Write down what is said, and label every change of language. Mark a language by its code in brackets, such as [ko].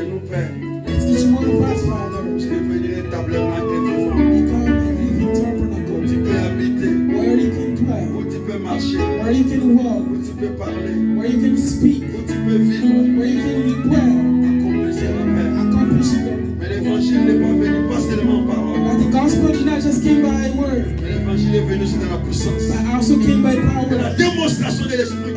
[en] Let each one of us, Father, become a living tabernacle where you can dwell, where you can walk, where you can speak, where you can dwell, accomplishing them. [fr] Mais l'évangile n'est pas venu pas seulement en parole. [en] But the gospel did not just came by word, [fr] Mais l'évangile est venu aussi dans la puissance. [en] but also came by [fr] La [en] power [fr] démonstration de l'esprit.